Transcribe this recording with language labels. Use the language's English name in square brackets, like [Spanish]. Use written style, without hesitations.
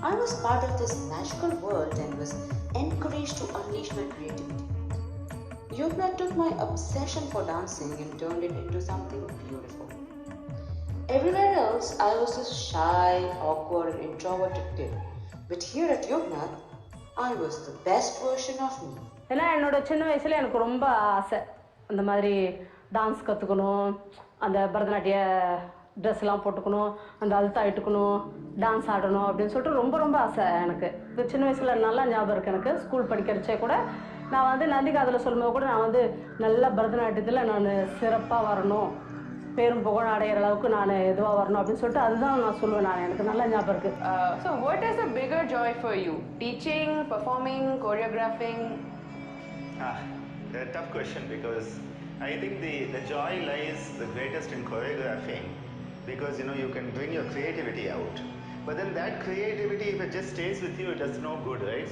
[English] I was part of this magical world and was encouraged to unleash my creativity. Yognath took my obsession for dancing and turned it into something beautiful. Everywhere else, I was this shy, awkward and introverted kid. But here at Yognath, I was the best version of me. [Tamil] ஏன்னா என்னோட சின்ன வயசுல எனக்கு ரொம்ப ஆசை அந்த மாதிரி dance கற்றுக்கணும், அந்த பரதநாட்டிய ட்ரெஸ்லாம் போட்டுக்கணும், அந்த அழுத்தா இட்டுக்கணும், டான்ஸ் ஆடணும் அப்படின்னு சொல்லிட்டு ரொம்ப ரொம்ப ஆசை எனக்கு. இது சின்ன வயசில் நல்லா ஞாபகம் இருக்குது எனக்கு. ஸ்கூல் படிக்கிறச்சே கூட நான் வந்து நந்திகாதில் சொல்லும்போது கூட நான் வந்து நல்ல பரதநாட்டியத்தில் நான் சிறப்பாக வரணும், பேரும் புகழ் அடையிற அளவுக்கு நான் எதுவாக வரணும் அப்படின்னு சொல்லிட்டு அதுதான் நான் சொல்லுவேன். நான் எனக்கு நல்லா ஞாபகம் இருக்குது. [English] So what is a bigger joy for you? Teaching, performing, choreographing? A tough question, because I think the joy lies the greatest in choreographing, because you can bring your creativity out. But then that creativity, if it just stays with you, it does no good, right?